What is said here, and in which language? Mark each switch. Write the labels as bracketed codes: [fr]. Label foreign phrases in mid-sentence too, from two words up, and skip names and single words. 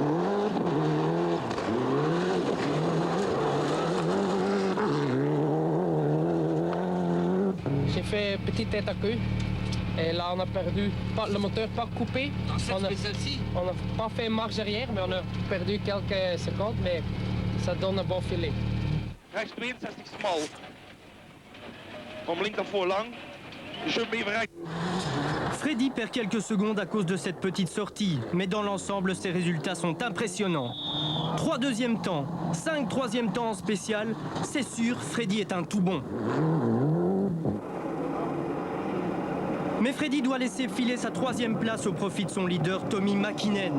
[fr] J'ai fait petite tête à queue. Et là, on a perdu le moteur pas coupé. On n'a pas fait marche arrière, mais on a perdu quelques secondes, mais ça donne un bon filet. [nl] Rechts 62 smal. Om linker voorlang. Jump even rechts. [fr] Freddy perd quelques secondes à cause de cette petite sortie, mais dans l'ensemble, ses résultats sont impressionnants. 3 deuxièmes temps, 5 troisièmes temps en spécial, c'est sûr, Freddy est un tout bon. Mais Freddy doit laisser filer sa 3e place au profit de son leader Tommi Mäkinen.